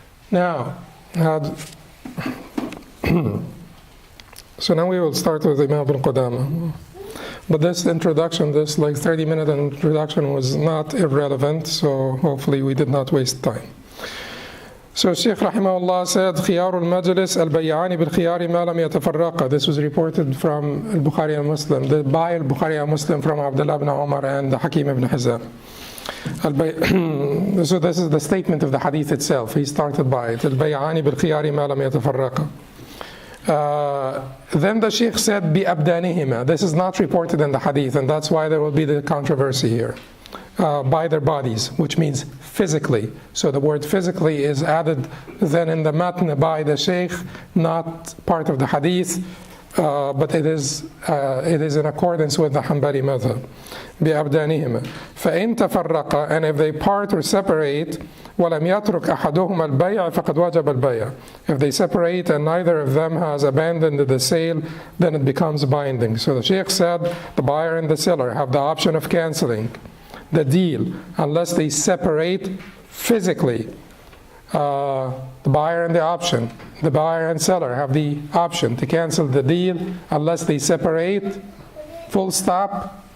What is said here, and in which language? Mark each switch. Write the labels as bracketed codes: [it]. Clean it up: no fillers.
[en] Now, so now we will start with Imam ibn Qudamah. But this introduction, this like 30-minute introduction was not irrelevant, so hopefully we did not waste time. So Shaykh Rahimahullah said, [ar] خيار المجلس البيعان بالخيار ما لم يتفرقا. [en] This was reported from al-Bukhari and Muslim, by al-Bukhari and Muslim from Abdullah ibn Umar and Hakim ibn Hizam. So this is the statement of the hadith itself. He started by it. [ar] البيعان بالخيار ما لم يتفرقا. [en] Then the Shaykh said, بأبدانهما. This is not reported in the hadith, and that's why there will be the controversy here. By their bodies, which means physically. So the word physically is added then in the matn by the Shaykh, not part of the hadith, but it is in accordance with the Hanbali madhab. [ar] بأبدانهما فإن تفرقا, [en] and if they part or separate, [ar] ولم يترك أحدهما البيع فقد وجب البيع. [en] If they separate and neither of them has abandoned the sale, then it becomes binding. So the Shaykh said the buyer and the seller have the option of cancelling the deal unless they separate physically. the buyer and the option. The buyer and seller have the option to cancel the deal unless they separate, full stop.